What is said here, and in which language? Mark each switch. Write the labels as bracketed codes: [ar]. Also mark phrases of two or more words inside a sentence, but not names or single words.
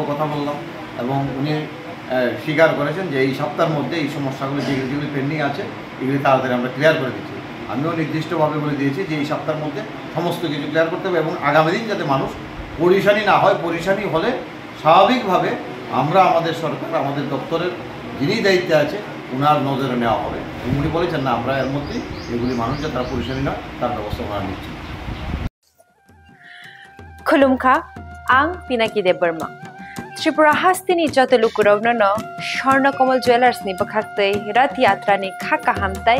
[bn] কথা বললাম এবং উনি স্বীকার করেছেন যে এই সপ্তাহের মধ্যে এই সমস্যাগুলো যেগুলি পেন্ডিং আছে এগুলি তাড়াতাড়ি আমরা ক্লিয়ার করে দিচ্ছি আমিও নির্দিষ্টভাবে বলে দিয়েছি যে এই সপ্তাহের মধ্যে সমস্ত কিছু ক্লিয়ার করতে হবে এবং আগামী দিন যাতে মানুষ পরিশানি না হয় পরিশানি হলে স্বাভাবিকভাবে আমরা আমাদের সরকার আমাদের দপ্তরের যিনি দায়িত্বে আছে ওনার নজরে নেওয়া হবে উনি বলেছেন না আমরা এর মধ্যেই এগুলি মানুষ যাতে তারা পরিশানি নয় তার ব্যবস্থা ওনারা নিচ্ছি [trp] खुलुमखा आं पिनाकी देब बर्मा त्रिपुरा हास्तिनि जत लुकुरावनो स्वर्णकमल ज्वेलार्सनि बखाक्तै रथ यात्रानि खाका हामताय